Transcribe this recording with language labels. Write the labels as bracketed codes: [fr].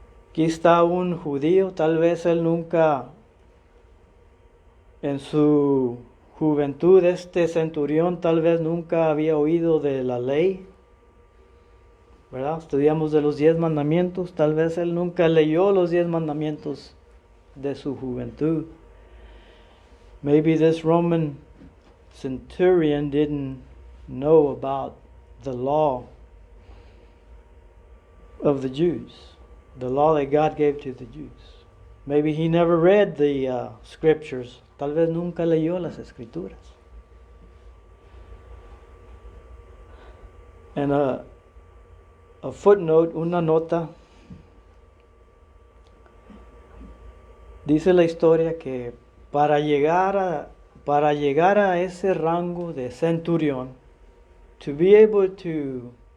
[es] Aquí está un judío, tal vez él nunca, en su juventud, este centurión tal vez nunca había oído de la ley, ¿verdad? Estudiamos de los 10 mandamientos, tal vez él nunca leyó los 10 mandamientos de su juventud. [en] Maybe this Roman centurion didn't know about the law of the Jews, the law that God gave to the Jews. Maybe he never read the scriptures. [es] Tal vez nunca leyó las escrituras. [en] And a footnote, [es] una nota, dice la historia que para llegar a ese rango de centurión, [en] to be able to